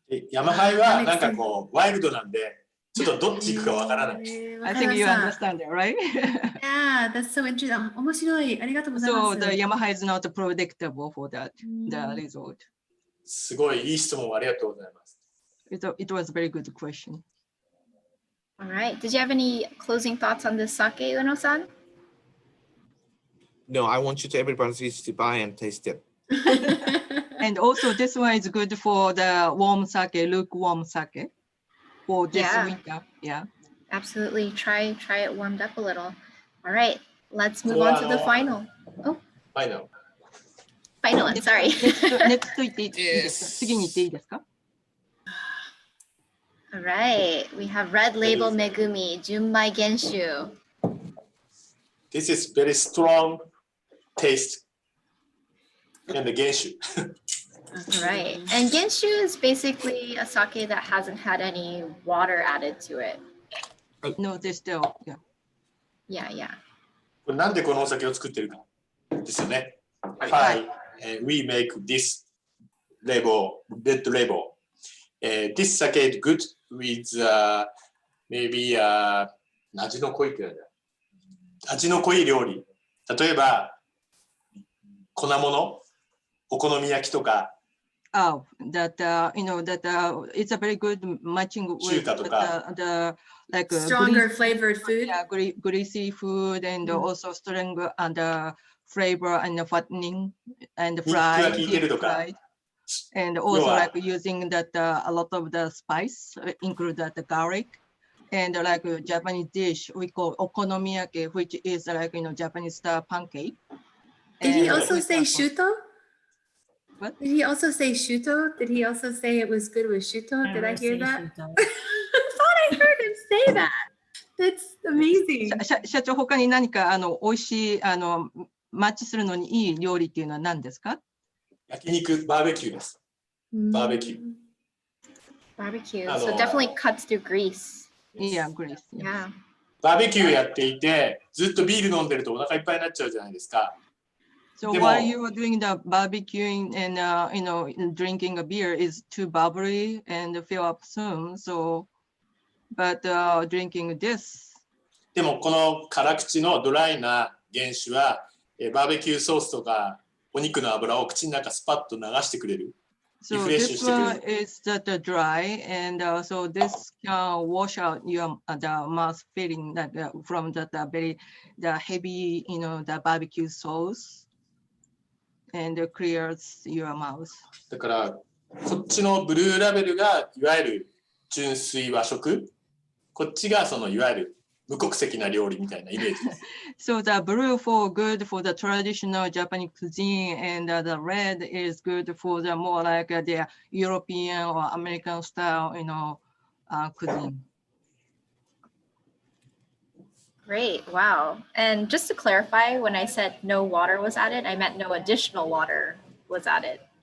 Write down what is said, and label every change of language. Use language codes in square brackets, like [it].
[ja] ヤマハイはなんかこうワイルドなんで。ちょっとどっち行くかわからない。 [en] I think you understand it, right? Yeah, that's so interesting. [ja] 面白い。ありがとうございます。 [en] So the Yamaha is not predictable for that, the result. [ja] すごいいい質問ありがとうございます。 [en] It was a very good question. All right. Did you have any closing thoughts on this sake, Uno-san? No, I want you to everybody to buy and taste it. And also this one is good for the warm sake, lukewarm sake. For this winter, absolutely. Try it warmed up a little. All right, let's move on to the final. Oh, final one. Sorry. All right, we have Red Label Megumi Junmai Genshu. This is very strong taste and the Genshu. Right. And Genshu is basically a sake that hasn't had any water added to it. No, there's still, Yeah. [ja] これなんでこのお酒を作ってるかですよね。はい。 [en] We make this label, red label. This sake is good with maybe [ja] 味の濃いってなんだ。味の濃い料理。例えば粉物、お好み焼きとか。 [en] Oh, that you know that it's a very good matching with the like stronger flavored food. Yeah, greasy food and also stronger and flavor and fattening and fried, and also like using that a lot of the spice, include that the garlic, and like a Japanese dish we call okonomiyaki, which is like Japanese style pancake. Did he also say shuto? What? Did he also say shuto? Did he also say it was good with shuto? Did I hear that? I thought I heard him say that. That's amazing. [ja] 社長、他に何か美味しいマッチするのにいい料理っていうのは何ですか？焼肉、バーベキューです。バーベキュー。 [en] Barbecue. So definitely cuts through grease. Yeah, grease. Yeah. [ja] バーベキューやっていて、ずっとビール飲んでるとお腹いっぱいになっちゃうじゃないですか。 [en] So while you were doing the barbecuing and drinking a beer is too bubbly and fill up soon. So, but drinking this. [ja] でもこの辛口のドライな原酒はバーベキューソースとかお肉の油を口の中スパッと流してくれる。リ [en] So [ja] フレッシュ [en] this [ja] してくれ [en] one [ja] る。 [en] is that dry, and so this can wash out your the mouth feeling that from the very heavy the barbecue sauce. And clears your mouth. [ja] だからこっちのブルーラベルがいわゆる純粋和食、こっちがそのいわゆる無国籍な料理みたいなイメージです。 [en] So the blue for good for the traditional Japanese cuisine, and the red is good for the more like the European or American style, cuisine. Great. Wow. And just to clarify, when I said no water was added, I meant no additional water was added.